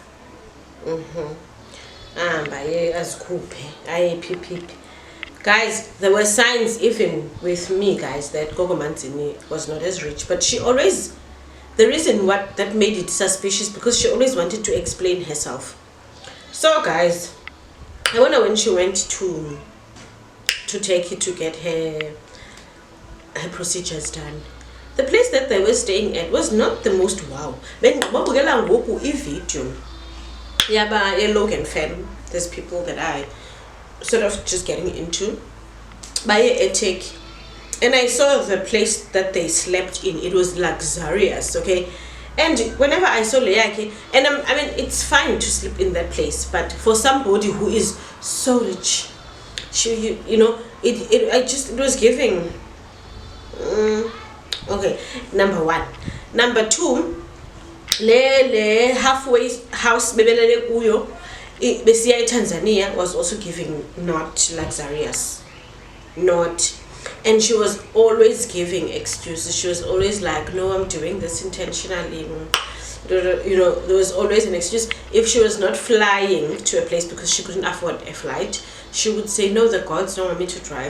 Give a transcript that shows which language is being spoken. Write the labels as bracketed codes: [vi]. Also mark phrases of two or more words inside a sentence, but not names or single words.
[en] Guys, there were signs even with me, guys, that Gogo Manzini was not as rich, but she always, the reason what that made it suspicious, because she always wanted to explain herself. So guys, I wonder when she went to take it to get her procedures done, the place that they were staying at was not the most wow. [xh] Then babukela ngoku ivideo yaba Logan fan. [en] There's people that I sort of just getting into by ethic, and I saw the place that they slept in. It was luxurious, okay. And whenever I saw Leaki, and I mean, it's fine to sleep in that place, but for somebody who is so rich, she, you know, it was giving. Okay, number one. Number two, [xh] le halfway house bebelele kuyo besiya Tanzania [en] was also giving not luxurious, not. And she was always giving excuses. She was always like, no, I'm doing this intentionally. You know, there was always an excuse. If she was not flying to a place because she couldn't afford a flight, she would say, no, the gods don't want me to drive.